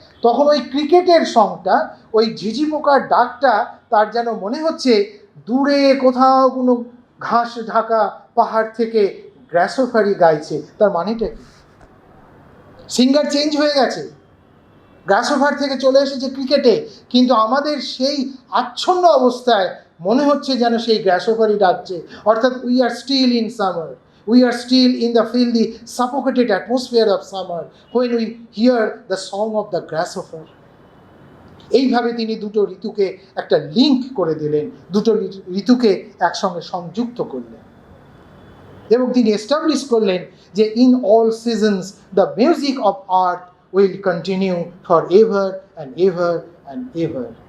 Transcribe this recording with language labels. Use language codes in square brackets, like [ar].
[bn] তখন ওই ক্রিকেটের সংটা, ওই ঝিঝি পোকার ডাকটা তার যেন মনে হচ্ছে দূরে কোথাও কোনো ঘাস ঢাকা পাহাড় থেকে গ্রাসহপারই গাইছে। তার মানেটা কি? সিঙ্গার চেঞ্জ হয়ে গেছে, গ্রাসহপার থেকে চলে এসেছে ক্রিকেটে, কিন্তু আমাদের সেই আচ্ছন্ন অবস্থায় মনে হচ্ছে যেন সেই গ্রাসহপারই ডাকছে। অর্থাৎ [en] We are still in summer, We are still in the filthy, suffocated atmosphere of summer when we hear the song of the grasshopper. [bn] এইভাবে তিনি দুটো ঋতুকে একটা লিঙ্ক করে দিলেন, দুটো ঋতুকে একসঙ্গে সংযুক্ত করলেন এবং তিনি এস্টাবলিশ করলেন যে [en] in all seasons the music of earth will continue for ever and ever [bn] and ever.